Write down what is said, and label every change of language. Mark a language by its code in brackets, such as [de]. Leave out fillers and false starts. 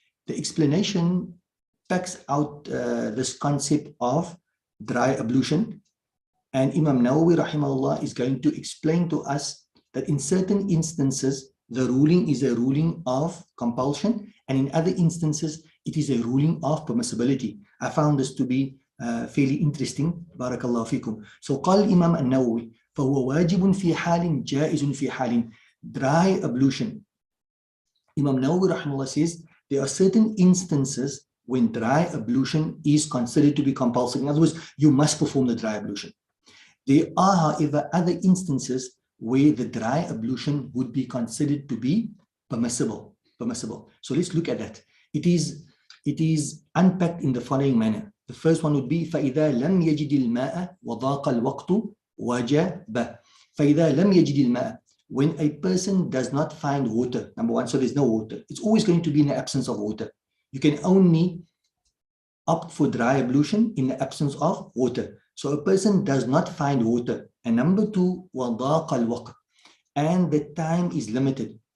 [en] The explanation packs out this concept of dry ablution, and Imam Nawawi rahimahullah is going to explain to us that in certain instances the ruling is a ruling of compulsion, and in other instances it is a ruling of permissibility. I found this to be fairly interesting. [ar] Barakallahu fikum. So قال Imam An-Nawawi فهو واجب في حال جائز في حال. [en] Dry ablution, Imam Nawawi rahimahullah says there are certain instances when dry ablution is considered to be compulsory. In other words, you must perform the dry ablution. There are, however, other instances where the dry ablution would be considered to be permissible. So let's look at that. It is unpacked in the following manner. The first one would be [ar] فَإِذَا لَمْ يَجِدِ الْمَاءَ وَضَاقَ الْوَقْتُ وَجَبَ. فَإِذَا لَمْ يَجِدِ الْمَاءَ, [en] when a person does not find water, number one, so there's no water. It's always going to be in the absence of water. You can only opt for dry ablution in the absence of water. So a person does not find water. And number two, [ar] وَضَاقَ الْوَقْتُ, [en] and the time is limited.